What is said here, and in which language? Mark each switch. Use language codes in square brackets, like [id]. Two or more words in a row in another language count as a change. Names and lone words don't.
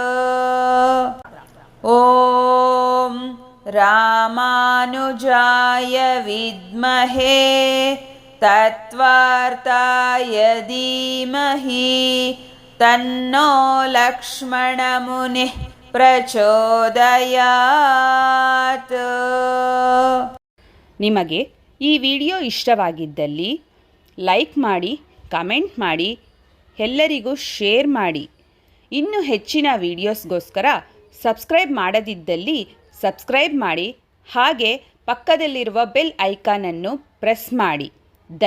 [sa] ॐ रामानुजाय विद्महे तत्वार्ताय धीमहि तन्नो लक्ष्मणमुनिः प्रचोदयात्। [kn] ನಿಮಗೆ ಈ ವಿಡಿಯೋ ಇಷ್ಟವಾಗಿದ್ದಲ್ಲಿ ಲೈಕ್ ಮಾಡಿ, ಕಮೆಂಟ್ ಮಾಡಿ, ಎಲ್ಲರಿಗೂ ಶೇರ್ ಮಾಡಿ. ಇನ್ನೂ ಹೆಚ್ಚಿನ ವಿಡಿಯೋಸ್ಗೋಸ್ಕರ ಸಬ್ಸ್ಕ್ರೈಬ್ ಮಾಡದಿದ್ದಲ್ಲಿ ಸಬ್ಸ್ಕ್ರೈಬ್ ಮಾಡಿ, ಹಾಗೆ ಪಕ್ಕದಲ್ಲಿರುವ ಬೆಲ್ ಐಕಾನನ್ನು ಪ್ರೆಸ್ ಮಾಡಿ.